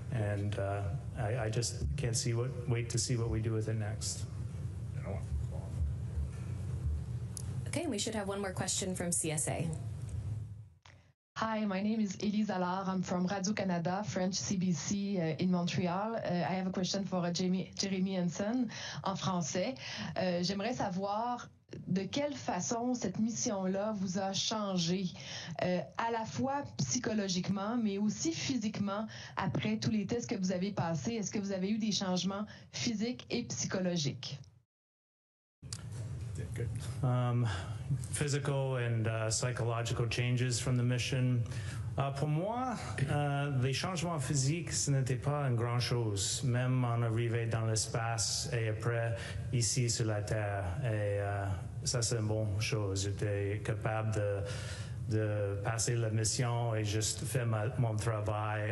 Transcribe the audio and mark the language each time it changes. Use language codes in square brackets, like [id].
[en] And I just can't wait to see what we do with it next. Okay, we should have one more question from CSA. Hi, my name is Elise Allard. I'm from Radio-Canada, French CBC in Montreal. I have a question for Jeremy Hansen [fr] en français. J'aimerais savoir de quelle façon cette mission-là vous a changé, à la fois psychologiquement, mais aussi physiquement, après tous les tests que vous avez passés. Est-ce que vous avez eu des changements physiques et psychologiques? [en] Good. Physical and psychological changes from the mission. [fr] Pour moi, les changements physiques, ce n'était pas une grande chose, même en arrivant dans l'espace et après ici sur la Terre. Et ça, c'est une bonne chose. J'étais capable de passer la mission et juste faire mon travail.